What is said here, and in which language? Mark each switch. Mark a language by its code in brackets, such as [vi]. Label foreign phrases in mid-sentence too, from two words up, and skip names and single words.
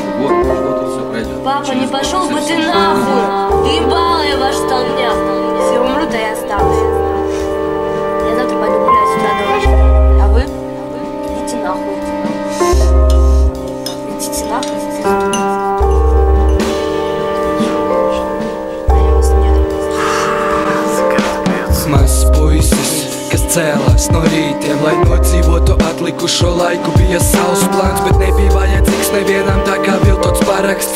[ru] Вот, все пройдет. Папа, не пошел бы ты нахуй? Ебала я ваш столбняк. Если умру, то я останусь. Я завтра пойду гулять сюда до ночи. А вы? Идите нахуй. Идите нахуй. [lv] Mazs puisis, kas cēlās no rītiem, lai nodzīvotu atlikušo laiku. Bija savs plāns, bet nebija vajadzīgs nevienam, tā kā viltots paraksts.